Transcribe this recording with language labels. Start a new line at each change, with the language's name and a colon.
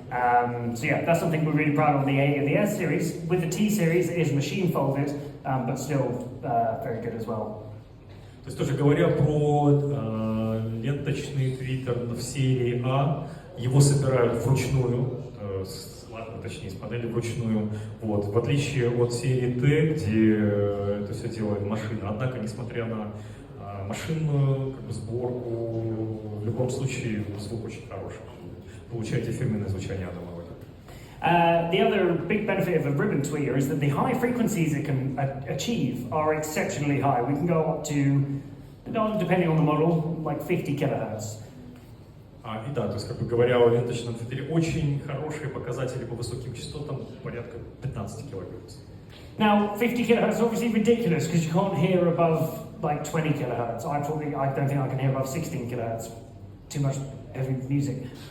English: So yeah, that's something we're really proud of on the A and the S series. With the T series, it is machine folded, but still very good as well.
Russian: То есть, тоже говоря про ленточный твиттер в серии А, его собирают вручную, точнее, с панели вручную, вот, в отличие от серии Т, где это все делает машина. Однако, несмотря на машинную как бы, сборку, в любом случае звук очень хороший. Получаете фирменное звучание Адама.
English: The other big benefit of a ribbon tweeter is that the high frequencies it can achieve are exceptionally high. We can go up to, depending on the model, like 50 kilohertz.
Russian: И да, то есть, как бы говоря о ленточном твиттере, очень хорошие показатели по высоким частотам, порядка 15 килогерц.
English: Now, 50 kilohertz is obviously ridiculous because you can't hear above like 20 kilohertz. I don't think I can hear above 16 kilohertz. Too much heavy music.